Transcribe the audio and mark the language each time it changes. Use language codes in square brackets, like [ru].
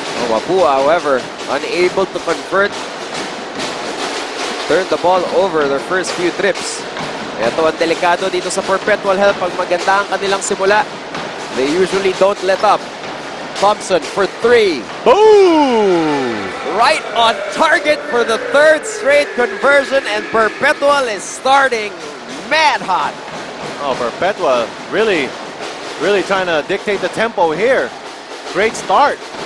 [en] Mapua, however, unable to convert. Turn the ball over their first few trips. [tl] Ito ang delikado dito sa Perpetual Hell. Pag maganda ang kanilang simula, [en] they usually don't let up. Thompson for three. Boom! Right on target for the third straight conversion, and Perpetual is starting mad hot. Oh, Perpetual really trying to dictate the tempo here. Great start.